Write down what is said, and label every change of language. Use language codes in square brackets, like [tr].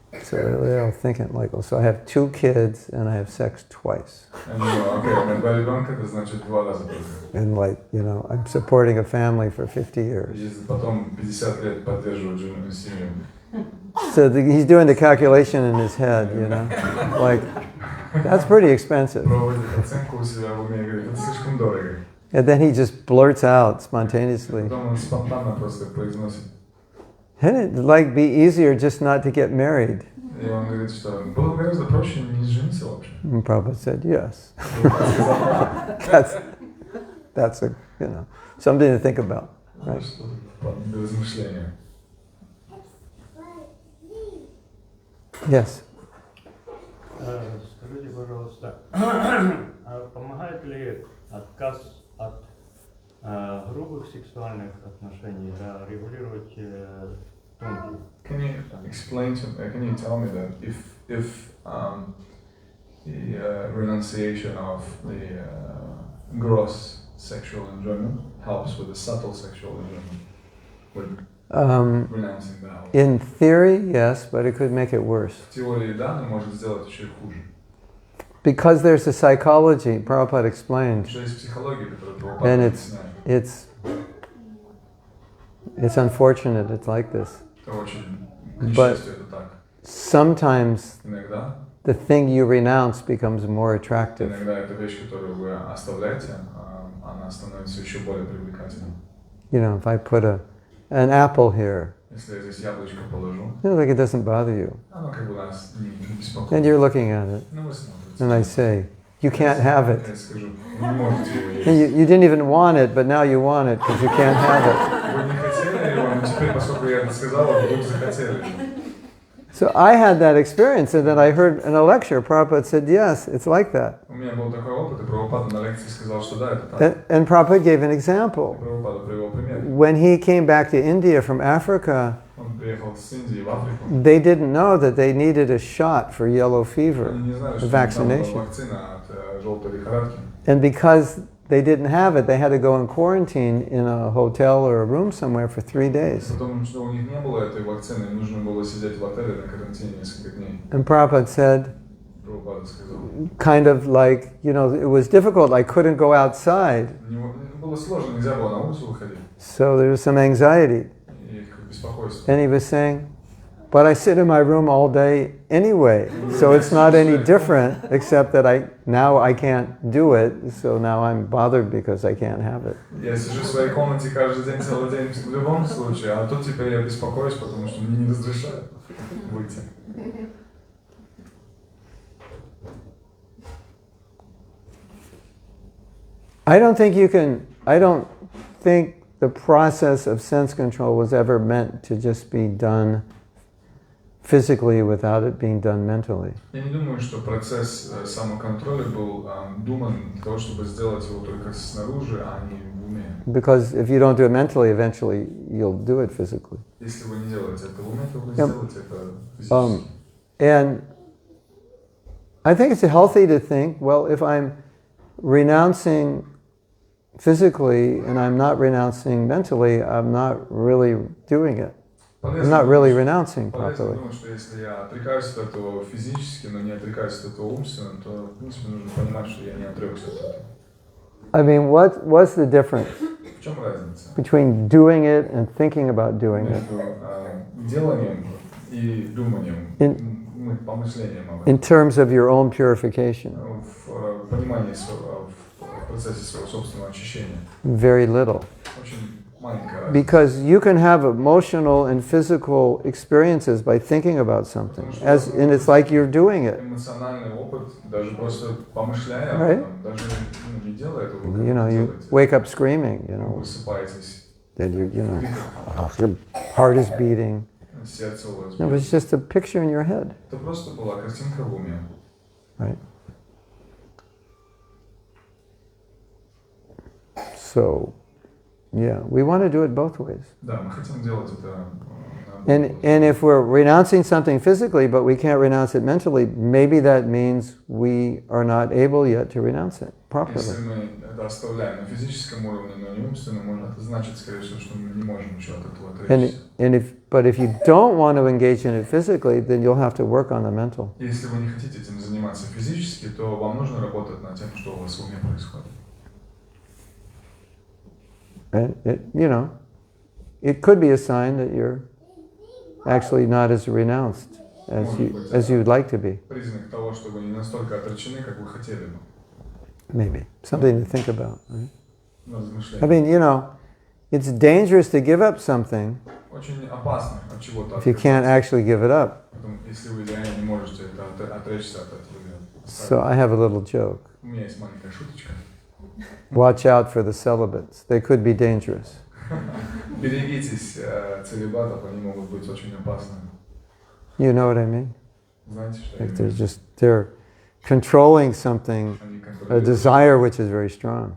[en] So they're all thinking like, well, so I have 2 kids and I have sex twice. [ru] Окей, у меня 2 ребенка, это значит 2 раза только. [en] And like, you know, I'm supporting a family for 50 years. [ru] И потом 50 лет поддерживать жену и семью. [en] So he's doing the calculation in his head, you know, like, that's pretty expensive. [ru] Проводит оценку у себя в уме и говорит, это слишком дорого. [en] And then he just blurts out spontaneously. [ru] Потом он спонтанно просто произносит. [en] Wouldn't it like be easier just not to get married? [ru] И он говорит, что было бы гораздо проще не жениться вообще. [en] And Prabhupada said, yes. That's a, you know, something to think about. Right? [ru] Для размышления. [en] Yes. [ru] Скажите, пожалуйста, помогает ли отказ от грубых сексуальных отношений регулировать тонкие? [en] Can you explain to me? Can you tell me that if the renunciation of the gross sexual enjoyment helps with the subtle sexual enjoyment, with renouncing that? In theory, yes, but it could make it worse. [ru] В теории да, но может сделать еще хуже. [en] Because there's a psychology, Prabhupada explained, [ru] Что есть психология, которую [en] and [ru] Прабхупада объясняет. [en] it's unfortunate it's like this. [ru] Это очень к [en] But [ru] несчастью, это так. [en] sometimes [ru] Иногда [en] the thing you renounce becomes more attractive. [ru] Иногда эта вещь, которую вы оставляете, она становится еще более привлекательной. [en] You know, if I put an apple here, [ru] Если я здесь яблочко положу, [en] you know, like it doesn't bother you. [ru] оно как бы нас не [en] And [ru] беспокоит. [en] you're looking at it, [ru] Ну, вы смотрите. [en] and I say, you can't have it. [ru] Я скажу, вы не можете его [en] And [ru] есть. [en] you didn't even want it, but now you want it because you can't have it. [ru] Вы не хотели его, но теперь, поскольку я это сказал, вы вдруг захотели. [en] So I had that experience, and then I heard in a lecture, Prabhupada said, yes, it's like that. [ru] У меня был такой опыт, и Прабхупада на лекции сказал, что да, это так. [en] And Prabhupada gave an example. [ru] Прабхупада привел пример. [en] When he came back to India from Africa, [ru] Он приехал с Индии в Африку. [en] they didn't know that they needed a shot for yellow fever, [ru] Они не знали, [en] a [ru] что там была [en] vaccination. [ru] вакцина от желтой лихорадки. [en] And because they didn't have it, they had to go in quarantine in a hotel or a room somewhere for 3 days. [ru] Потому что у них не было этой вакцины, им нужно было сидеть в отеле на карантине несколько дней. [en] And Prabhupada said, [ru] Прабхупада сказал. [en] kind of like, you know, it was difficult, I couldn't go outside. [ru] Было сложно, нельзя было на улицу выходить. [en] So there was some anxiety. [ru] И беспокойство. [en] And he was saying, But I sit in my room all day anyway, so it's not any different, except that now I can't do it, so now I'm bothered because I can't have it. [ru] Я сижу в своей комнате каждый день, целый день в любом случае, а тут теперь я беспокоюсь, потому что мне не разрешают выйти. [en] I don't think the process of sense control was ever meant to just be done physically without it being done mentally. [ru] Я не думаю, что процесс самоконтроля был думан для того, чтобы сделать его только снаружи, а не в уме. [en] Because if you don't do it mentally, eventually you'll do it physically. [ru] Если вы не делаете это в уме, то вы сделаете это физически. [en] And I think it's healthy to think, well, if I'm renouncing physically and I'm not renouncing mentally, I'm not really doing it. I'm not really renouncing properly. [ru] Потому что если я отрекаюсь от этого физически, но не отрекаюсь от этого умственно, то, в принципе, нужно понимать, что я не отрекся от этого. [en] I mean, what's the difference [ru] В чем разница [en] between doing it and thinking about doing it? [ru] между деланием и думанием, помышлением об этом? [en] In terms of your own purification? [ru] В понимании в процессе своего собственного очищения. [en] Very little. [ru] Очень маленькая разница. [en] Because you can have emotional and physical experiences by thinking about something, and it's like you're doing it. [ru] Эмоциональный опыт, даже просто помышляя об [en] Right? [ru] этом, даже не делая этого, [en] You know, you wake up screaming, you know, [ru] высыпаетесь, [en] then your heart is beating. [ru] сердце у вас. [en] No, it was just a picture in your head, [ru] Это просто была картинка в уме. [en] right? So, yeah, we want to do it both ways. [ru] Да, мы хотим делать это. [en] And if we're renouncing something physically, but we can't renounce it mentally, maybe that means we are not able yet to renounce it properly. [ru] Если мы это оставляем на физическом уровне, но не умственном, это значит, скорее всего, что мы не можем ничего от этого отречься. [en] But if you don't want to engage in it physically, then you'll have to work on the mental. [ru] Если вы не хотите этим заниматься физически, то вам нужно работать над тем, что у вас в уме происходит. [en] And it could be a sign that you're actually not as renounced as you'd like to be. [ru] Признак того, что вы не настолько отречены, как вы хотели бы. [en] Maybe something to think about. Right? [ru] Размышления. [en] I mean, it's dangerous to give up something [ru] Очень опасно от чего-то. [en] if you can't actually give it up. [ru] Если вы реально не можете отречься от этого. [en] So I have a little joke. [ru] У меня есть маленькая шуточка. [en] Watch out for the celibates. They could be dangerous. [ru] Берегитесь целибатов, они могут быть очень опасными. [en] You know what I mean? [ru] Знаете, что я [en] Like [ru] имею? [en] they're controlling something, [ru] Они [en] a [ru] контролируют. [en] desire which is very strong.